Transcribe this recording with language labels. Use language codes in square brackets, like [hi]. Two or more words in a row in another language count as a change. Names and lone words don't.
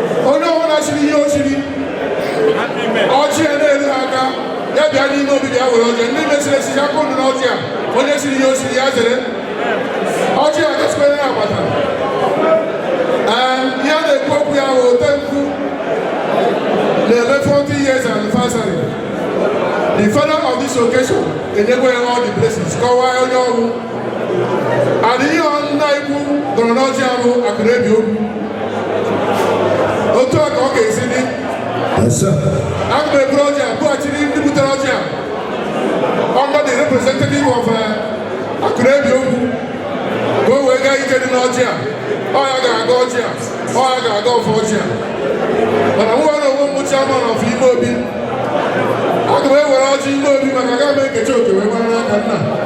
[ig] Onye ọbụla chiri ihe o chiri, ọjị ya na-eru ha aka, ya bịa n'ime obi ya were ọjị. Ndị mechiri echichi, aka unu n'ọjị a. Onye chiri ihe o chiri, ya zere. Ọjị a gasịkwara ya agbata. Ee, ihe a na-ekwu okwu ya bụ Otemkpu na-eme [en] forty years anniversary. The father of this occasion [ig] enyekwa ya [en] all the blessings. [ig] Kọwaa onye ọrụ. And ihe nna ikwu gọrọ n'ọjị a bụ akụ na-ebi okwu. Otu a ka ọ ga-esi dị. Yes, sir. Aga m eburu ọjị a bughachiri ndị butere ọjị a. [en] Under the representative of, [ig] uh, akụ na-ebi okwu. Ka o wee gaa ije dị n'ọjị a. Ọ ya ga-aga ọjị a. Ọ ya ga-aga ọfọ ọjị a. Mana mụ nwere onwe m [en] chairman of Imo Obi. [ig] Aga m ewere ọjị Imo Obi maka aga m ekechi oke wee gbara n'aka nna.